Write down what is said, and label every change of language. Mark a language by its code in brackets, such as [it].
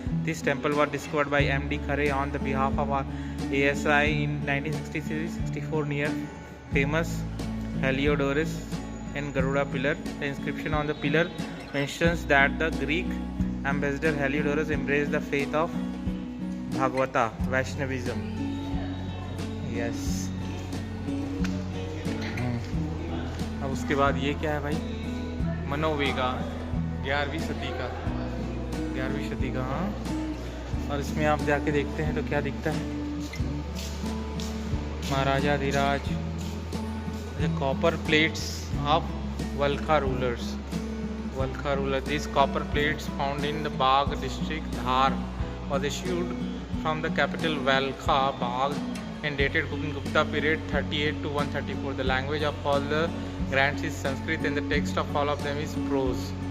[en] This temple was discovered by M.D. Khare on the behalf of ASI in 1963-64 near famous Heliodorus and Garuda pillar. The inscription on the pillar mentions that the Greek ambassador Heliodorus embraced the faith of Bhagavata, Vaishnavism. Yes. [hi] अब उसके बाद ये क्या है भाई, मनोवेगा, 11वीं सदी का, 11वीं सदी का। हाँ, और इसमें आप जाके देखते हैं तो क्या दिखता है, महाराजा Dhiraj, [en] copper plates of Valkha rulers, [hi] वल्खा ruler. [en] This copper plates found in the Bagh district Dhar was issued from the capital Valkha Bagh and dated Gupta period 38 to 134. The language of all the grants is Sanskrit and the text of all of them is prose.